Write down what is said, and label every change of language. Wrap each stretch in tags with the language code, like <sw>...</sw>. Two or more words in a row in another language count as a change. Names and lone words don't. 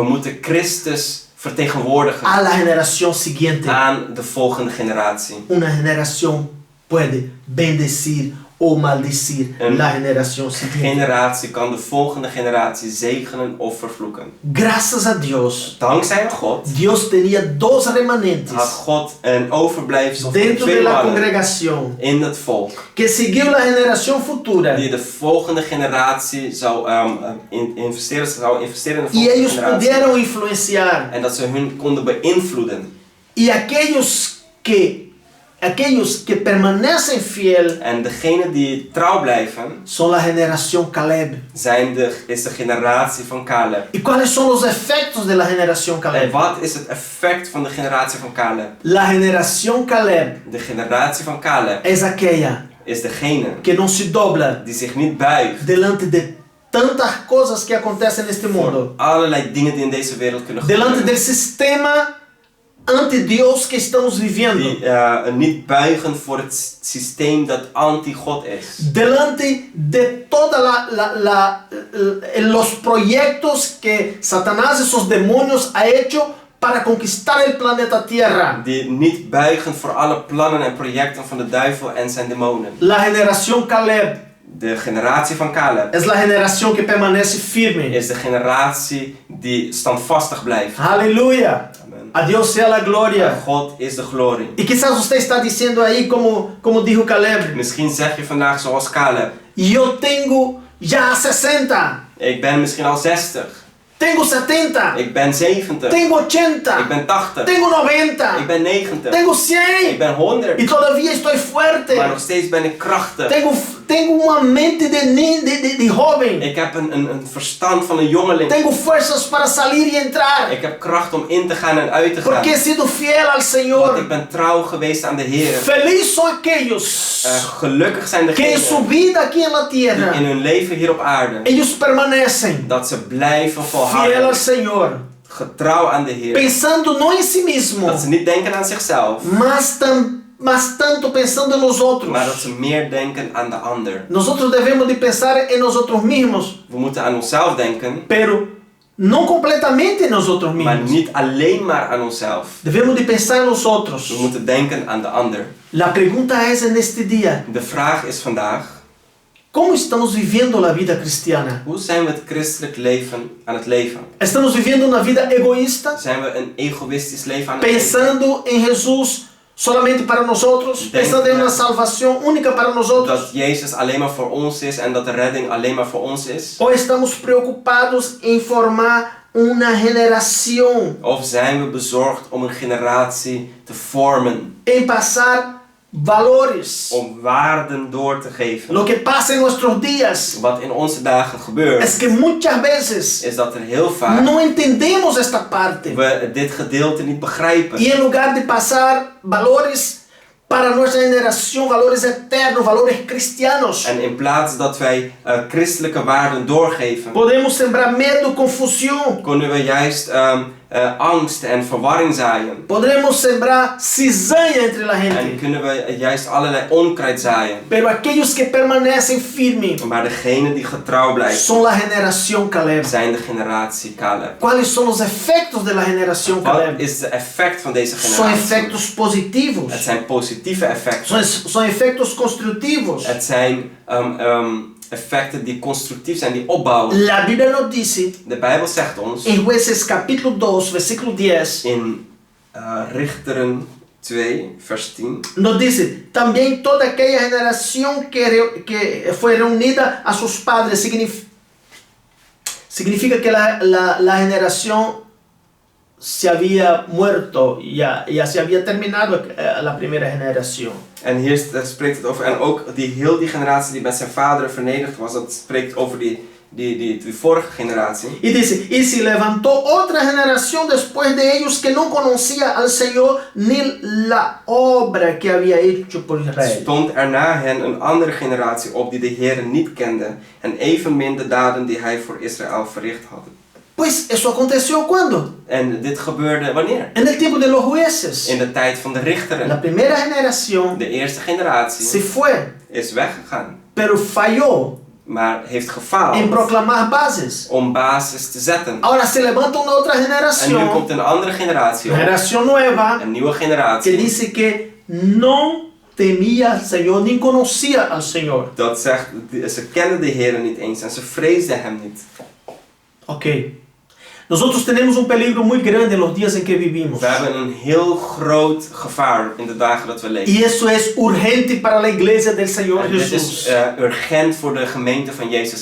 <nl>moeten Christus vertegenwoordigen</nl> <es>a la generación siguiente.</es> <nl>aan de volgende generatie.</nl> <es>Una generación puede bendecir o maldecir</es> <nl>Een</nl> <es>la generación siguiente.</es> <nl>generatie kan de volgende generatie zegenen of vervloeken.</nl> <es>Gracias a Dios,</es> <nl>Dankzij God</nl> <es>Dios tenía dos</es> <nl>had</nl> <es>remanentes</es> <nl>God een overblijfsel van</nl> <es>dentro de</es> <nl>twee</nl> <es>la</es> <nl>mannen</nl> <es>congregación</es> <nl>in het volk.</nl> <es>que siguió la generación futura</es> <nl>Die de volgende generatie zou investeren in de</nl> <es>y</es> <nl>volgende</nl> <es>ellos</es> <nl>generatie.</nl> <es>pudieron influenciar.</es> <nl>En dat ze hun konden beïnvloeden.</nl> <es>Y aquellos que permanecen fiel</es> <nl>En degenen die trouw blijven,</nl> <es>son la generación Caleb.</es> <nl>is de generatie van Caleb.</nl> <es>¿Y cuáles son los efectos de la generación</es> <nl>En</nl> <es>Caleb?</es> <nl>wat is het effect van de generatie van Caleb?</nl> <es>La generación Caleb</es> <nl>De generatie van Caleb</nl> <es>es aquella</es> <nl>is degene</nl> <es>que no se dobla</es> <nl>die zich niet buigt</nl> <es>delante de tantas cosas que acontecen en este</es> <nl>voor</nl> <es>mundo,</es> <nl>allerlei dingen die in deze wereld kunnen</nl> <es>delante del</es> <nl>gebeuren.</nl> <es>sistema ante Dios que estamos viviendo,</es> <nl>Die niet buigen voor het systeem dat anti-God is.</nl> <es>delante de todos los proyectos que Satanás y sus demonios ha hecho para conquistar el planeta Tierra.</es> <nl>Die niet buigen voor alle plannen en projecten van de duivel en zijn demonen.</nl> <es>La generación Caleb</es> <nl>De generatie van Caleb</nl> <es>es la generación que permanece firme.</es> <nl>is de generatie die standvastig blijft.</nl> <es>Aleluya.</es> <nl>Amen.</nl> <es>A Dios sea la gloria.</es> <nl>God is de glorie.</nl> <es>Y quizás usted está diciendo ahí como dijo Caleb,</es> <nl>Misschien zeg je vandaag zoals Caleb.</nl> <es>yo tengo ya 60,</es> <nl>Ik ben misschien al 60.</nl> <es>tengo 70,</es> <nl>Ik ben 70.</nl> <es>tengo 80,</es> <nl>Ik ben 80.</nl> <es>tengo 90,</es> <nl>Ik ben 90.</nl> <es>tengo</es> <nl>Ik</nl> <es>100</es> <nl>ben 100.</nl> <es>y todavía estoy</es> <nl>Maar</nl> <es>fuerte.</es> <nl>nog steeds ben ik krachtig.</nl> <es>Tengo una mente de joven.</es> <nl>Ik heb een verstand van een jongeling.</nl> <es>Tengo fuerzas para salir y entrar.</es> <nl>Ik heb kracht om in te gaan en uit te gaan.</nl> <es>Porque he sido fiel al</es> <nl>Want ik</nl> <es>Señor.</es> <nl>ben trouw geweest aan de Heer.</nl> <es>Feliz son aquellos</es> <nl>Gelukkig zijn</nl> <es>que en su</es> <nl>degenen</nl> <es>vida aquí en la</es> <nl>die in</nl> <es>tierra,</es> <nl>hun leven hier op aarde,</nl> <es>ellos permanecen</es> <nl>dat ze blijven</nl> <es>fiel al</es> <nl>volhouden.</nl> <es>Señor.</es> <nl>Getrouw aan de Heer.</nl> <es>Pensando no en sí mismo,</es> <nl>Dat ze niet denken aan zichzelf,</nl> <es>mas tanto pensando en nosotros.</es> <nl>maar dat ze meer denken aan de ander.</nl> <es>Nosotros debemos de pensar en nosotros mismos,</es> <nl>We moeten aan onszelf denken,</nl> <es>pero no completamente en nosotros</es> <nl>maar</nl> <es>mismos.</es> <nl>niet alleen maar aan onszelf.</nl> <es>Debemos de pensar en nosotros.</es> <nl>We moeten denken aan de ander.</nl> <es>La pregunta es en este día,</es> <nl>De vraag is vandaag,</nl> <es>¿cómo estamos viviendo la vida cristiana?</es> <nl>hoe zijn we het christelijk leven aan het leven?</nl> <es>¿Estamos viviendo una vida egoísta?</es> <nl>Zijn we een egoïstisch leven aan het leven?</nl> <es>Pensando en Jesús solamente para nosotros, pensando en una salvación única para nosotros.</es> <nl>Dat Jezus alleen maar voor ons is en dat de redding alleen maar voor ons is?</nl> <es>¿O estamos preocupados en formar una generación,</es> <nl>Of zijn we bezorgd om een generatie te vormen?</nl> <es>en pasar valores?</es> <nl>Om waarden door te geven?</nl> <es>Lo que pasa en nuestros días</es> <nl>Wat in onze dagen gebeurt,</nl> <es>es que muchas veces</es> <nl>is dat er heel vaak</nl> <es>no entendemos esta parte.</es> <nl>we dit gedeelte niet begrijpen.</nl> <es>Y en lugar de pasar valores para nuestra generación, valores eternos, valores cristianos,</es> <nl>En in plaats dat wij christelijke waarden doorgeven,</nl> <es>podemos sembrar medo, confusión,</es> <nl>kunnen we juist angst en verwarring zaaien.</nl> <es>Podremos sembrar cizaña entre la</es> <nl>En</nl> <es>gente.</es> <nl>kunnen we juist allerlei onkruid zaaien.</nl> <es>Pero aquellos que permanecen firmes</es> <nl>Maar degene die getrouw blijft,</nl> <es>son la generación Caleb.</es> <nl>zijn de generatie Caleb.</nl> <es>¿Cuáles son los efectos de la generación</es> <nl>Wat</nl> <es>Caleb?</es> <nl>is het effect van deze</nl> <es>Son</es> <nl>generatie?</nl> <es>efectos positivos.</es> <nl>Het zijn positieve effecten.</nl> <es>Son efectos constructivos.</es> <nl>Het zijn effecten die constructief zijn, die opbouwen.</nl> <es>La Biblia nos dice</es> <nl>De Bijbel zegt ons</nl> <es>en Jueces capítulo 2, versículo 10,</es> <nl>in Richteren 2, vers 10.</nl> <es>nos dice, también toda aquella generación que fue reunida a sus padres, significa que la generación se había muerto, ya se había terminado la primera generación.</es> <nl>En hier spreekt het over, en ook die generatie die met zijn vader vernederd was, dat spreekt over die vorige generatie.</nl> <es>Y dice, y se levantó otra generación después de ellos que no conocía al Señor ni la obra que había hecho por Israel.</es> <nl>Stond er na hen een andere generatie op die de Heer niet kende en evenmin de daden die hij voor Israël verricht had.</nl> <es>Pues eso aconteció cuando?</es> <nl>En dit gebeurde wanneer?</nl> <es>En el tiempo de los jueces.</es> <nl>In de tijd van de</nl> <es>La</es> <nl>richteren.</nl> <es>primera generación</es> <nl>De eerste generatie</nl> <es>se fue,</es> <nl>is weggegaan,</nl> <es>pero falló</es> <nl>maar heeft</nl> <es>en</es> <nl>gefaald</nl> <es>proclamar bases.</es> <nl>om basis te zetten.</nl> <es>Ahora se levanta una otra</es> <nl>En nu</nl> <es>generación,</es> <nl>komt een andere generatie</nl> <es>una</es> <nl>op,</nl> <es>generación nueva,</es> <nl>een nieuwe</nl> <es>que</es> <nl>generatie,</nl> <es>dice que no temía al Señor ni conocía al Señor.</es> <nl>dat zegt, ze kennen de Heer niet eens en ze vreesden hem niet.</nl> <es>Ok. Nosotros tenemos un peligro muy grande en los días en que vivimos.</es> <nl>We hebben een heel groot gevaar in de dagen dat we leven.</nl> <es>Y eso es urgente para la iglesia del Señor</es> <nl>En dit</nl> <es>Jesús.</es> <nl>is urgent voor de gemeente van Jezus</nl>